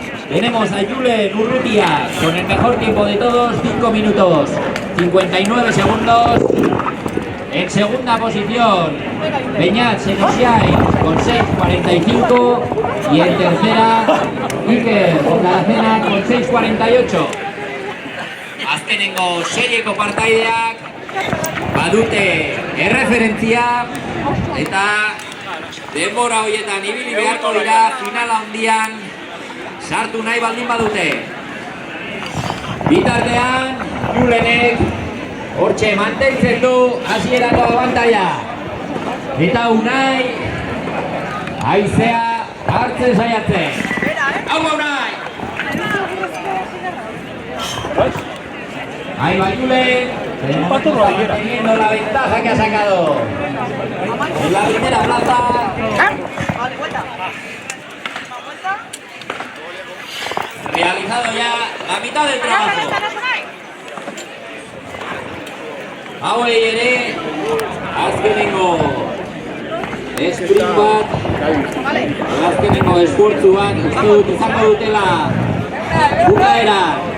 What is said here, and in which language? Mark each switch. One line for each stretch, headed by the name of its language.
Spanish: Tenemos a Julen Urrutia con el mejor tiempo de todos, 5 minutos 59 segundos. En segunda posición, Beñat Senosiai con 6.45 y en tercera, Iker Ondaracena con 6.48.
Basque: Azkenengo serieko partaideak badute erreferentzia Eta denbora horietan ibili beharko dira finala handian sartu nahi baldin badute. Bitartean, Julenek hortxe mantentzen du hasierako abantaila. Eta Unai haizea hartzen saiatzen. Hau Unai!
Spanish: Ahí va Julen, teniendo la ventaja que ha sacado en la primera plaza. Realizado ya la mitad del trabajo.
Basque: Hauei ere, azkenengo sprint bat, azkenengo esfortzu bat, uste dut izango dutela bukaera.